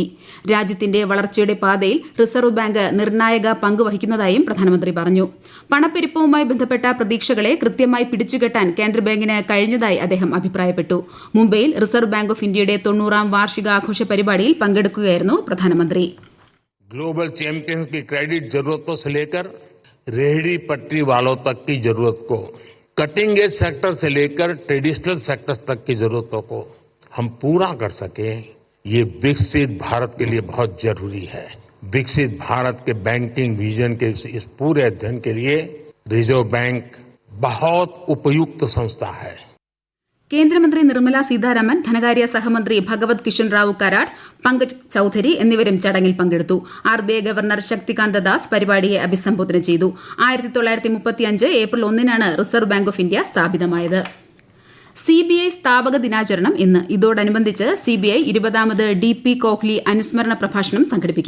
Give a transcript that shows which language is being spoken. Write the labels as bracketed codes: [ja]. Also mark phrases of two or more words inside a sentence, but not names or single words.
[ml] രാജ്യത്തിന്റെ വളർച്ചയുടെ പാതയിൽ റിസർവ് ബാങ്ക് നിർണായക പങ്ക് വഹിക്കുന്നതായും പ്രധാനമന്ത്രി പറഞ്ഞു. പണപ്പെരുപ്പവുമായി ബന്ധപ്പെട്ട പ്രതീക്ഷകളെ കൃത്യമായി പിടിച്ചുകെട്ടാൻ കേന്ദ്ര ബാങ്കിന് കഴിഞ്ഞതായി അദ്ദേഹം അഭിപ്രായപ്പെട്ടു. മുംബൈയിൽ റിസർവ് ബാങ്ക് ഓഫ് ഇന്ത്യയുടെ 90ാം വാർഷികാഘോഷ പരിപാടിയിൽ പങ്കെടുക്കുകയായിരുന്നു പ്രധാനമന്ത്രി. [en] global champions [hi] की क्रेडिट जरूरतों से लेकर रेहड़ी पटरी वालों तक की जरूरत को, [en] cutting edge sector [hi] से लेकर [en] traditional sectors [hi] तक की जरूरतों को हम पूरा कर सके, ये विकसित भारत के लिए बहुत जरूरी है. विकसित भारत के [en] banking vision [hi] के इस पूरे अध्ययन के लिए रिजर्व बैंक बहुत उपयुक्त संस्था है. [ml] കേന്ദ്രമന്ത്രി നിർമ്മല സീതാരാമൻ, ധനകാര്യ സഹമന്ത്രി ഭഗവത് കിഷൻ റാവു കരാട്, പങ്കജ് ചൌധരി എന്നിവരും ചടങ്ങിൽ പങ്കെടുത്തു. RBI ഗവർണർ ശക്തികാന്ത ദാസ് പരിപാടിയെ അഭിസംബോധന ചെയ്തു. 1935 ഏപ്രിൽ 1-നാണ് റിസർവ് ബാങ്ക് ഓഫ് ഇന്ത്യ സ്ഥാപിതമായത്. CBI സ്ഥാപക ദിനാചരണം ഇന്ന്. ഇതോടനുബന്ധിച്ച് CBI 20ാമത് DP കോഹ്ലി അനുസ്മരണ പ്രഭാഷണം സംഘടിപ്പിക്കും.